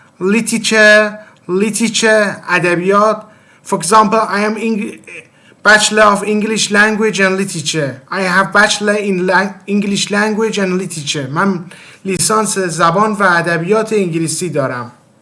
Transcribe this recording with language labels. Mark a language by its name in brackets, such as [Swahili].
[English] literature ادبیات. For example, I am Bachelor of English Language and Literature. I have Bachelor in English Language and Literature. [Persian] من لیسانس زبان و ادبیات انگلیسی دارم.